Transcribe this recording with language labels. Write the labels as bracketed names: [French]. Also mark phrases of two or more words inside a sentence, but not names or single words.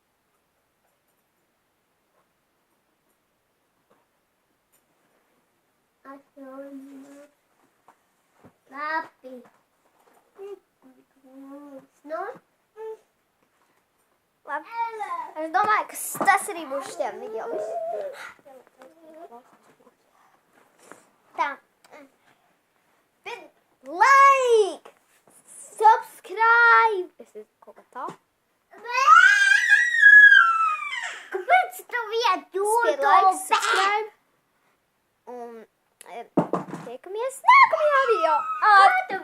[Latvian] Atvaino. Labi. Nu? Labi. Es domāju, ka tas arī būs šitiem video. Tā. [English] Like! Subscribe! [Latvian] Es esmu kaut kā tā. Kāpēc tu viet Spied [English] like, subscribe. [Latvian] Un tiekamies nākamajā video.